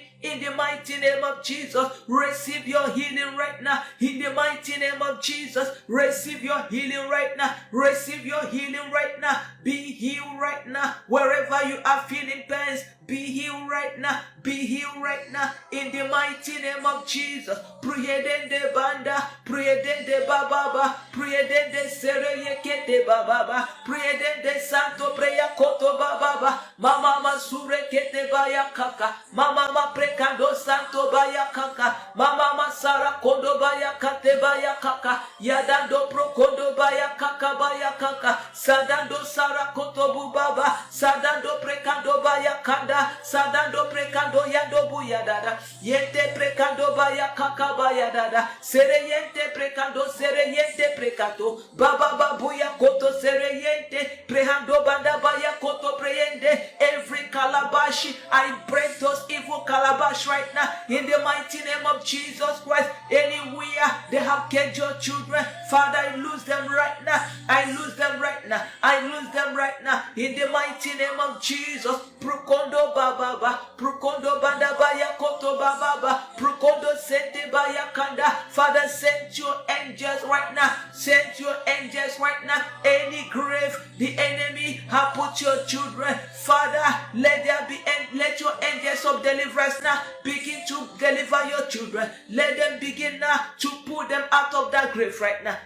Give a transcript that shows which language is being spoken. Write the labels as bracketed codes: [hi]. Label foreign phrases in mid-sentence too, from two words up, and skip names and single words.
[en] In the mighty name of Jesus, receive your healing right now. In the mighty name of Jesus, receive your healing right now. Receive your healing right now. Be healed right now. Wherever you are feeling pains, be healed right now. Be healed right now. In the mighty name of Jesus. Priedende banda, priedende bababa, priedende sereyekete bababa, priedende santo preya koto bababa, mama masure kete baya kaka, mama ma prekando santo baya kaka, mama masara kondo baya kate baya kaka, yadando prokondo baya kaka, sadando sara koto bubaba, sadando prekando baya kanda, sadando prekando yando buyadada, yente prekando baya kaka baya dada, sereyente prekando sereyente prekato, baba babuya koto sereyente, prehando banda baya koto preyende, every calabash, I break those evil calabash right now, in the mighty name of Jesus Christ. Anywhere they have kept your children, Father, I lose them right now, I lose them right now, I lose them right now, in the mighty name of Jesus. Prukondo bababa, prukondo banda baya koto bababa, prukondo sente baya kanda. Father, send your angels right now, send your angels right now. Any grave the enemy have put your children, Father, let there be, let your angels of deliverance now begin to deliver your children. Let them begin now to pull them out of that grave right now.